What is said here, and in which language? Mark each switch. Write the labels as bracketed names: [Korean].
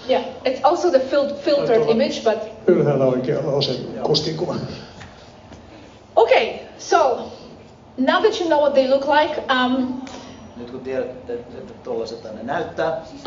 [English] Yeah, it's also the filtered image, but... [Finnish] Ylhäällä oikealla on se kuskin kuva. [English] Okay, so now that you know what they look like, [Finnish] nyt kun tiedätte, että tuollaiset ne näyttää.